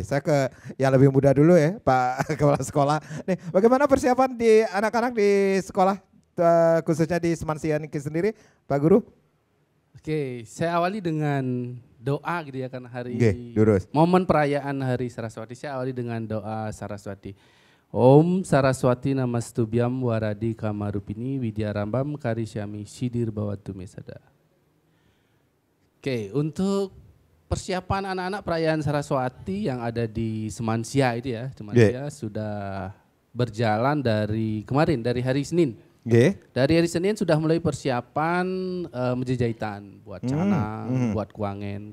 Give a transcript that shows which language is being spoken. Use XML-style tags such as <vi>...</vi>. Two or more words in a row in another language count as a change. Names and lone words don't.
<id>Saya ke yang lebih muda dulu ya, Pak Kepala Sekolah. Nih, bagaimana persiapan di anak-anak di sekolah, khususnya di Semansia ini sendiri, Pak Guru? Oke, saya awali dengan doa gitu ya kan hari momen perayaan Hari Saraswati. Saya awali dengan doa Saraswati.</id> <sa>Om Saraswati Namastubyam Waradi Kamarupini Widyarambam Karisyami Sidir Bawatu Mesada.</sa> <id>Oke, untuk persiapan anak-anak perayaan Saraswati yang ada di Semansia itu ya, Semansia sudah berjalan dari kemarin, dari hari Senin. Dari hari Senin sudah mulai persiapan menjajahitan buat canang, buat kuangen.</id>